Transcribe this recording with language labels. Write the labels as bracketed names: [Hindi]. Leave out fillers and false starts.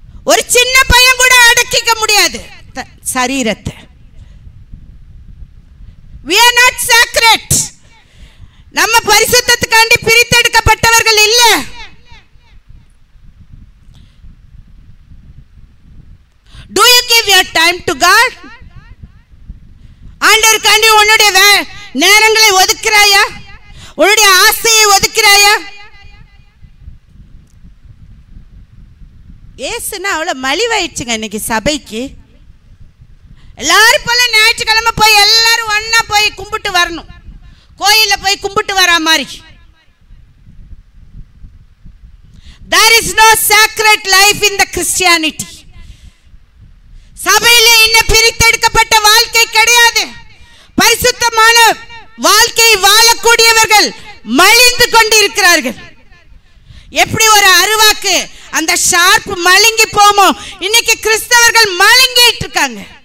[Tamil] ஒரு சின்ன பையன் கூட அடக்கிக்க முடியாது சரீரத்தை. [English] We are not sacred. [Tamil] நம்ம பரிசுத்தத்துக்காண்டி பிரித்தெடுக்கப்பட்டவர்கள் இல்ல. [English] Do you give your time to God? [Tamil] ஆண்டவருக்காண்டி உன்னுடைய நேரங்களை ஒதுக்குறாயா? உன்னுடைய ஆசையை ஒதுக்குறாயா? ஏசுனா அவ்வளவு மலிவாயிடுச்சுங்க இன்னைக்கு சபைக்கு. எல்லாரும் போல ஞாயிற்றுக்கிழமை போய் எல்லாரும் ஒன்னா போய் கும்பிட்டு வரணும், கோயில்ல போய் கும்பிட்டு வரா மாதிரி. [English] There is no sacred life in the Christianity. [Tamil] சபையில இன்னும் பிரித்தெடுக்கப்பட்ட வாழ்க்கை கிடையாது. பரிசுத்தமான வாழ்க்கை வாழக்கூடியவர்கள் மலிந்து கொண்டிருக்கிறார்கள். எப்படி ஒரு அருவாக்கு அந்த ஷார்ப் மழுங்கி போமோ, இன்னைக்கு கிறிஸ்தவர்கள் மழுங்கிட்டு இருக்காங்க.